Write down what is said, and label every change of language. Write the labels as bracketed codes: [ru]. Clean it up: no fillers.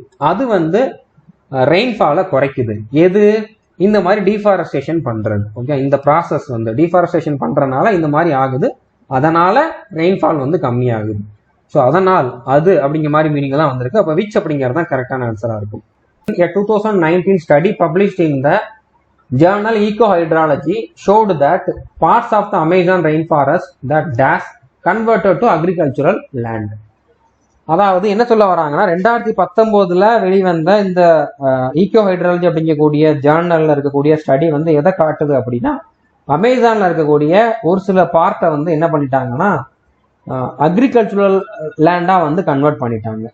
[ta] அது வந்து ரெயின்ஃபாலை குறைக்குது. எது? இந்த மாதிரி டீஃபாரஸ்டேஷன் பண்றது. ஓகே, இந்த ப்ராசஸ் வந்து டீஃபாரஸ்டேஷன் பண்றதுனால இந்த மாதிரி ஆகுது, அதனால ரெயின்ஃபால் வந்து கம்மியாகுது. ஸோ அதனால் அது அப்படிங்கிற மாதிரி மீனிங் தான் வந்திருக்கு. அப்போ விச் அப்படிங்கிறது தான் கரெக்டான ஆன்சரா இருக்கும். [en] 2019 study published in the journal Ecohydrology showed that parts of the Amazon rainforest that dash converted to agricultural land. [ta] அதாவது என்ன சொல்ல வராங்கன்னா, 2019 வெளிவந்த இந்த ஈகோஹைட்ராலஜி அப்படிங்கக்கூடிய ஜேர்னல்ல இருக்கக்கூடிய ஸ்டடி வந்து எதை காட்டுது அப்படின்னா, அமேசான்ல இருக்கக்கூடிய ஒரு சில பார்ட்டை வந்து என்ன பண்ணிட்டாங்கன்னா அக்ரிகல்ச்சுரல் லேண்டா வந்து கன்வெர்ட் பண்ணிட்டாங்க.